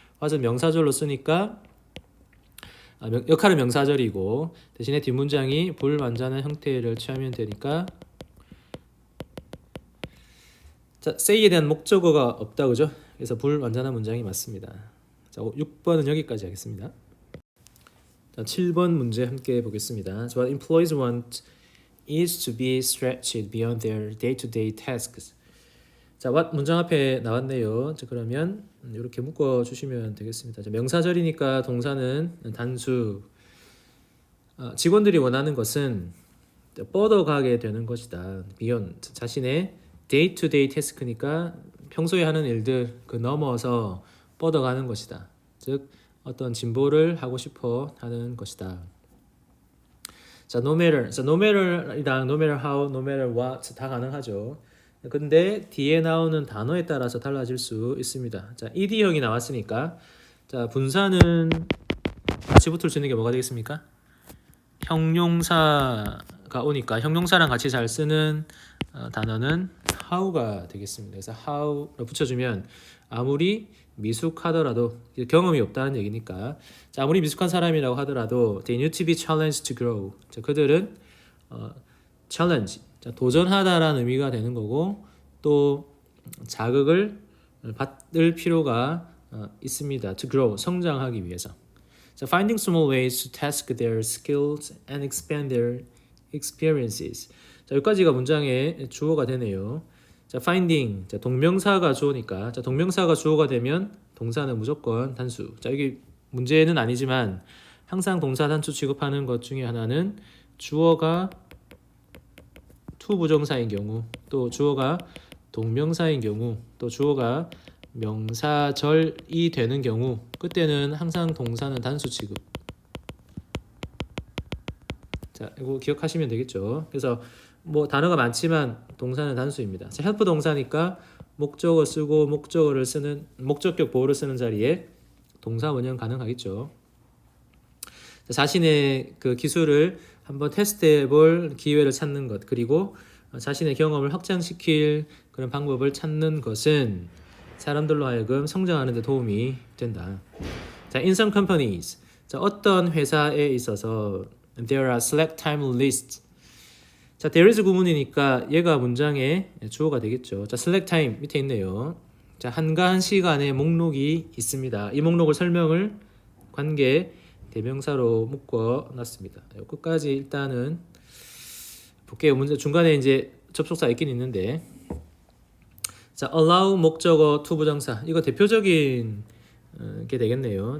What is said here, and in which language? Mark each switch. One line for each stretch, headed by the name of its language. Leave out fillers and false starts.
Korean: what은 명사절로 쓰니까 역할은 명사절이고 대신에 뒷문장이 불완전한 형태를 취하면 되니까 자, say에 대한 목적어가 없다 그죠? 그래서 불완전한 문장이 맞습니다. 자, 6번은 여기까지 하겠습니다. 자, 7번 문제 함께 보겠습니다.
English: So what employees want is to be stretched beyond their day-to-day tasks.
Korean: 자, what 문장 앞에 나왔네요. 자, 그러면 이렇게 묶어 주시면 되겠습니다. 자, 명사절이니까 동사는 단수. 직원들이 원하는 것은 뻗어가게 되는 것이다. beyond 자신의 day-to-day task니까 평소에 하는 일들 그 넘어서 뻗어가는 것이다. 즉 어떤 진보를 하고 싶어 하는 것이다. 자, no matter. 자, no matter이랑 no matter how, no matter what 다 가능하죠. 근데 뒤에 나오는 단어에 따라서 달라질 수 있습니다. 자, ed형이 나왔으니까 자, 분사는 같이 붙을 수 있는 게 뭐가 되겠습니까? 형용사가 오니까 형용사랑 같이 잘 쓰는 단어는 how가 되겠습니다. 그래서 how를 붙여주면 아무리 미숙하더라도 경험이 없다는 얘기니까 자, 아무리 미숙한 사람이라고 하더라도
English: they need to be challenged to grow.
Korean: 자, 그들은 challenge 자, 도전하다라는 의미가 되는 거고 또 자극을 받을 필요가 있습니다. to grow 성장하기 위해서.
English: 자, finding small ways to test their skills and expand their experiences.
Korean: 자, 여기까지가 문장의 주어가 되네요. 자, finding. 자, 동명사가 주어니까. 자, 동명사가 주어가 되면 동사는 무조건 단수. 자, 여기 문제는 아니지만 항상 동사 단수 취급하는 것 중에 하나는 주어가 to 부정사인 경우, 또 주어가 동명사인 경우, 또 주어가 명사절이 되는 경우, 그때는 항상 동사는 단수 취급. 자, 이거 기억하시면 되겠죠. 그래서 뭐 단어가 많지만 동사는 단수입니다. 자, help 동사니까 목적어 쓰고 목적어를 쓰는 목적격 보호를 쓰는 자리에 동사 원형 가능하겠죠. 자, 자신의 그 기술을 한번 테스트해 볼 기회를 찾는 것, 그리고 자신의 경험을 확장시킬 그런 방법을 찾는 것은 사람들로 하여금 성장하는 데 도움이 된다. 자, in some companies. 자, 어떤 회사에 있어서
English: there are select time lists.
Korean: 자, there is 구문이니까 얘가 문장의 주어가 되겠죠. 자, select time 밑에 있네요. 자, 한가한 시간의 목록이 있습니다. 이 목록을 설명을 관계 대명사로 묶어 놨습니다. 끝까지 일단은 볼게요. 문제 중간에 이제 접속사 있긴 있는데 자, allow 목적어 to 부정사 이거 대표적인 게 되겠네요.